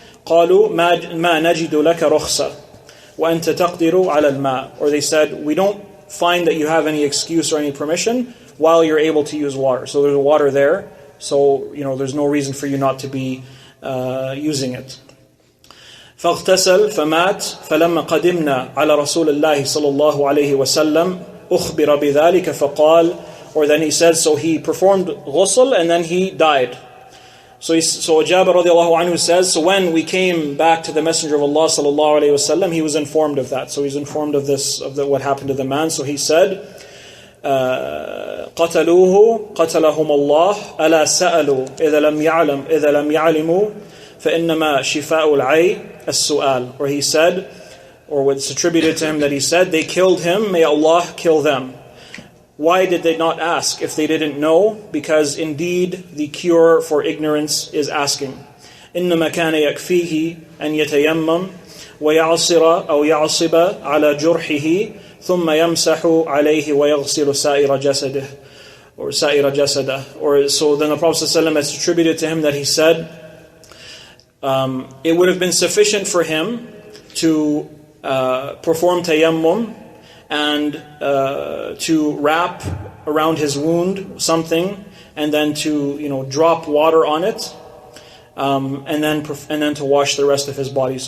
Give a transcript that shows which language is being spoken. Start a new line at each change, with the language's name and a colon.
Arabic: قالوا ما نجد لك رخصة وأنت تقدر على الماء,
English: or they said, we don't find that you have any excuse or any permission while you're able to use water. So there's water there, so there's no reason for you not to be using it.
Arabic: فاغتسل فمات فلما قدمنا على رسول الله صلى الله عليه وسلم أخبر بذلك فقال,
English: or then he said, so he performed ghusl and then he died. So Jabir radiallahu anhu says, so when we came back to the Messenger of Allah sallallahu alayhi wasallam, he was informed of that. So he's informed of what happened to the man. So he said,
Arabic: قتلوه قتلهم الله ألا سألوا إذا لم يعلموا فإنما شفاء العي السؤال.
English: Or he said, or what's attributed to him that he said, they killed him, may Allah kill them. Why did they not ask if they didn't know? Because indeed the cure for ignorance is asking.
Arabic: إنما كان يكفيه أن يتيمم ويعصر أو يعصب على جرحه ثم يمسح عليه ويغسل سائر جسده, or سائر جسده.
English: Or so then the Prophet ﷺ has attributed to him that he said, it would have been sufficient for him to perform tayammum and to wrap around his wound something, and then to drop water on it, and then to wash the rest of his body.